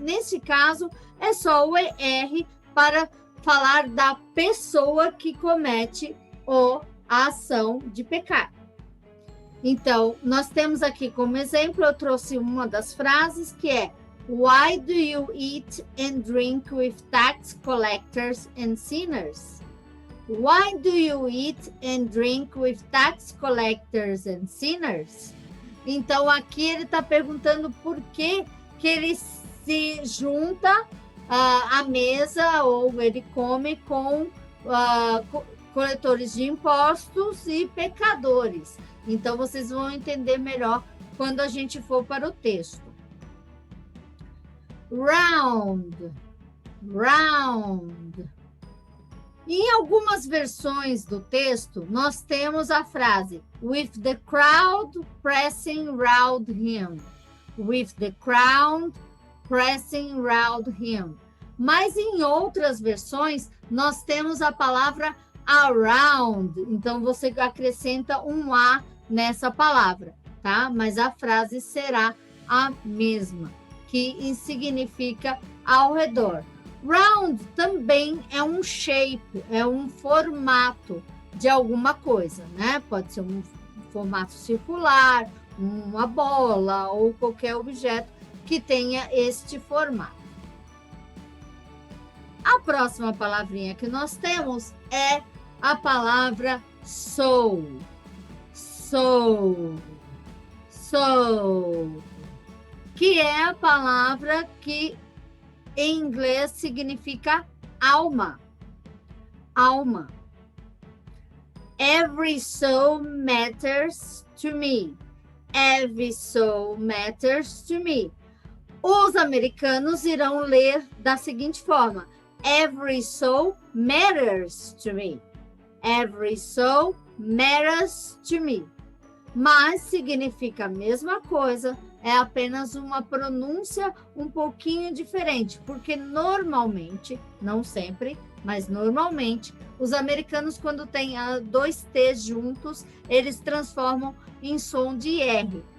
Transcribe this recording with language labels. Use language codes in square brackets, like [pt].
[pt] Nesse caso, é só o ER para falar da pessoa que comete a ação de pecar. Então, nós temos aqui como exemplo, eu trouxe uma das frases que é: [en] Why do you eat and drink with tax collectors and sinners? Why do you eat and drink with tax collectors and sinners? [pt] Então, aqui ele está perguntando por que ele se junta à mesa ou ele come com coletores de impostos e pecadores. Então, vocês vão entender melhor quando a gente for para o texto. [en] Round, round. [pt] Em algumas versões do texto, nós temos a frase [en] with the crowd pressing round him. With the crowd pressing round him. [pt] Mas em outras versões, nós temos a palavra around. Então, você acrescenta um A nessa palavra, tá? Mas a frase será a mesma, que significa ao redor. Round também é um shape, é um formato de alguma coisa, né? Pode ser um formato circular, uma bola ou qualquer objeto que tenha este formato. A próxima palavrinha que nós temos é a palavra soul. [en] Soul. Soul. [pt] Que é a palavra que em inglês significa alma. Alma. [en] Every soul matters to me. Every soul matters to me. [pt] Os americanos irão ler da seguinte forma: [en] Every soul matters to me. Every soul matters to me. [pt] Mas significa a mesma coisa, é apenas uma pronúncia um pouquinho diferente, porque normalmente, não sempre, mas normalmente, os americanos, quando têm dois T's juntos, eles transformam em som de R.